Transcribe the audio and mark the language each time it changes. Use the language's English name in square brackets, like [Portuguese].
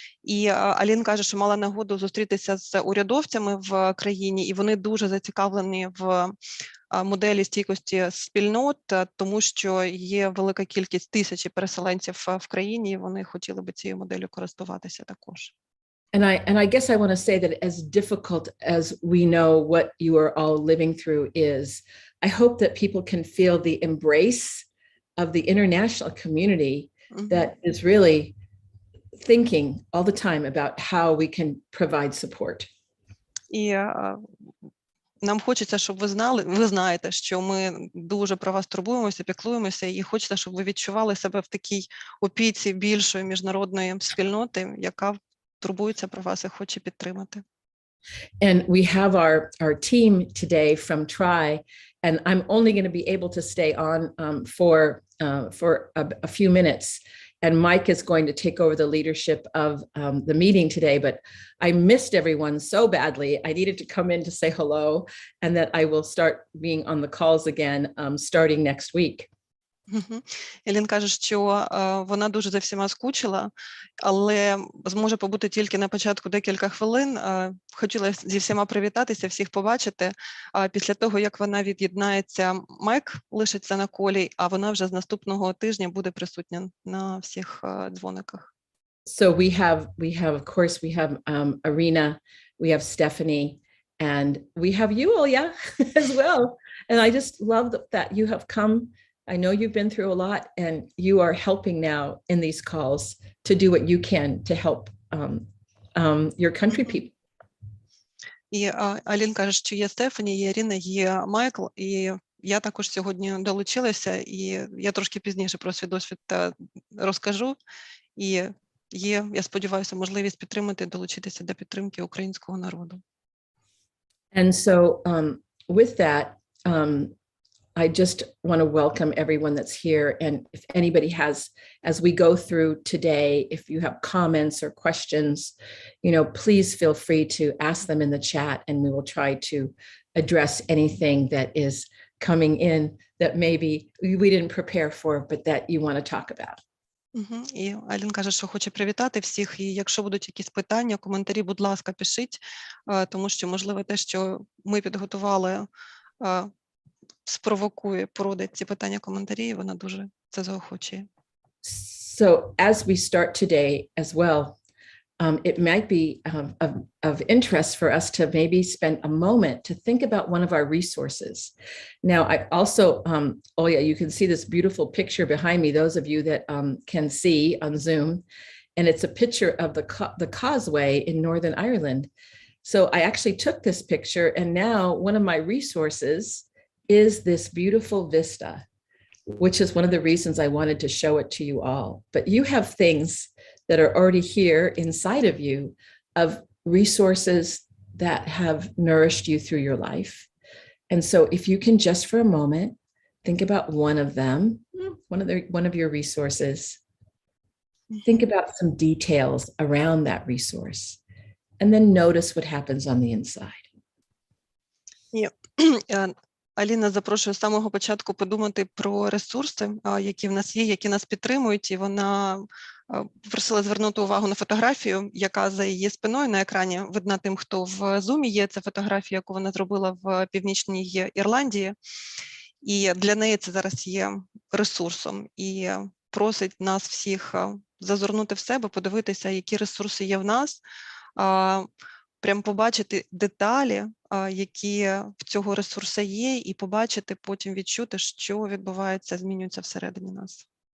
[Ukrainian] І Алін каже, що мала нагоду зустрітися з урядовцями в країні, і вони дуже зацікавлені в моделі стійкості спільнот, тому що є велика кількість тисячі переселенців в країні, і вони хотіли би цією моделлю користуватися також. [English] And I guess I want to say that as difficult as we know what you are all living through is, I hope that people can feel the embrace of the international community that is really thinking all the time about how we can provide support. [Ukrainian] І нам хочеться, щоб ви знаєте, що ми дуже про вас турбуємося, піклуємося, і хочеться, щоб ви відчували себе в такій опіці більшої міжнародної спільноти, яка турбується про вас і хоче підтримати. [English] And we have our team today from TRI, and I'm only going to be able to stay on for a few minutes. And Mike is going to take over the leadership of the meeting today, but I missed everyone so badly. I needed to come in to say hello, and that I will start being on the calls again starting next week. [Ukrainian] Елін каже, що вона дуже за всіма скучила, але зможе побути тільки на початку декілька хвилин. Хотіла зі всіма привітатися, всіх побачити. Після того, як вона від'єднається, Майк лишиться на колі, а вона вже з наступного тижня буде присутня на всіх дзвониках. [English] So we have, of course, we have Irina, we have Stephanie, and we have you, Olya, as well. And I just love that you have come. I know you've been through a lot, and you are helping now in these calls to do what you can to help your country people. [Ukrainian] І Алін каже, що є Стефані, є Ірина, є Майкл, і я також сьогодні долучилася, і я трошки пізніше про свій досвід розкажу. І є, я сподіваюся, можливість підтримати, долучитися до підтримки українського народу. [English] And so with that, I just want to welcome everyone that's here. And if anybody has, as we go through today, if you have comments or questions, please feel free to ask them in the chat, and we will try to address anything that is coming in that maybe we didn't prepare for, but that you want to talk about. [Ukrainian] І Алін каже, що хоче привітати всіх, і якщо будуть якісь питання, коментарі, будь ласка, пишіть, тому що, можливо, те, що ми підготували, спровокує, породить ці питання, коментарі, і вона дуже це заохочує. [English] So as we start today as well, it might be of interest for us to maybe spend a moment to think about one of our resources. Now, I also, Olya, you can see this beautiful picture behind me, those of you that can see on Zoom, and it's a picture of the causeway in Northern Ireland. So I actually took this picture, and now one of my resources is this beautiful vista, which is one of the reasons I wanted to show it to you all. But you have things that are already here inside of you of resources that have nourished you through your life. And so if you can just for a moment, think about one of them, one of your resources. Think about some details around that resource, and then notice what happens on the inside. [Ukrainian] Аліна запрошує з самого початку подумати про ресурси, які в нас є, які нас підтримують, і вона попросила звернути увагу на фотографію, яка за її спиною на екрані видна тим, хто в Зумі є. Це фотографія, яку вона зробила в Північній Ірландії, і для неї це зараз є ресурсом, і просить нас всіх зазирнути в себе, подивитися, які ресурси є в нас, прям побачити деталі, які в цього ресурсу є, і побачити, потім відчути, що відбувається, змінюється всередині нас.